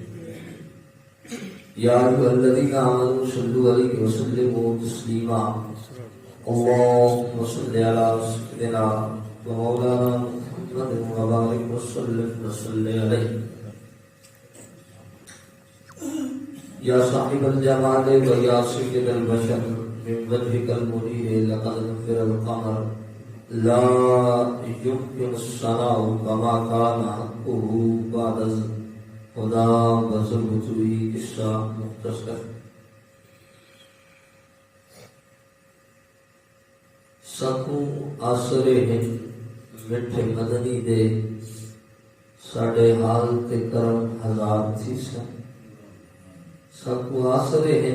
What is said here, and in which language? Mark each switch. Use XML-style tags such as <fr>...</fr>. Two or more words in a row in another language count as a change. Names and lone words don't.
<ar>يا ايها الذين امنوا صلوا عليه وسلموا تسليما اللهم صل على سيدنا ومولانا محمد وبارك وسلم عليه يا صاحب الجمال ويا سيد البشر من وجهك المنير لقد نفر القمر لا يمكن الثناء كما كان حقه</ar> <ur>بعد خدا بزرگ ہوئی قصہ مختصر</ur> <skr>سکوں آسرے ہیں مٹھے مدنی دے ساڑے حال تے کرم ہزار تھی سن سکوں آسرے ہیں</skr>